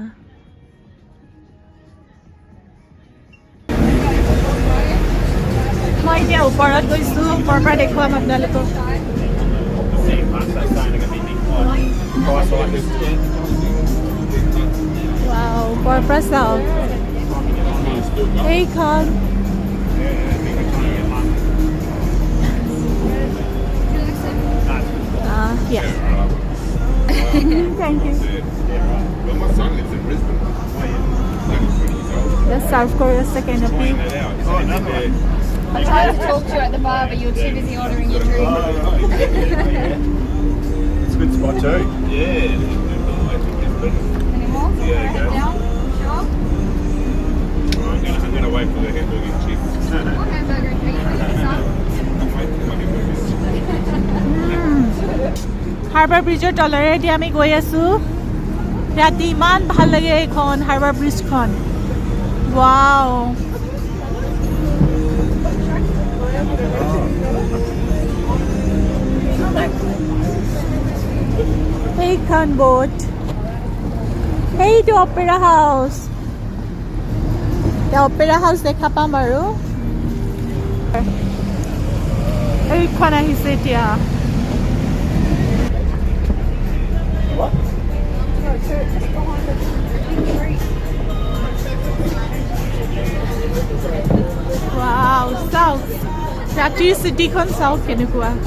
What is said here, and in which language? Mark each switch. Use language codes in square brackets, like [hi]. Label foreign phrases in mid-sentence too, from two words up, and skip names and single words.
[as] মই এতিয়া ওপৰত গৈছোঁ ওপৰৰ পৰা দেখুৱাম আপোনালোকক ৱাও ওপৰৰ পৰা চাওক এইখন Yeah. [en] Thank you. Well, my son lives in Brisbane. Just serve for us the canopy. Oh, another one. I tried to talk to you at the bar, but you were too busy ordering your drink. It's a good spot too. Yeah. Any more? Yeah, there you go. Down? Sure. I'm gonna wait for the hamburger and chips. What hamburger and cheese? Son? I'm waiting for my hamburger and chips. [as] হাৰ্বাৰ ব্ৰিজৰ তলেৰেদি আমি গৈ আছোঁ ৰাতি ইমান ভাল লাগে এইখন হাৰ্বাৰ ব্ৰিজখন ৱাও এইখন বোট সেইটো অপেৰা হাউচ অপেৰা হাউচ দেখা পাম আৰু এইখন আহিছে এতিয়া [en] Wow, south. [as] ৰাতিৰ চিটি কোন south কেনেকুৱা.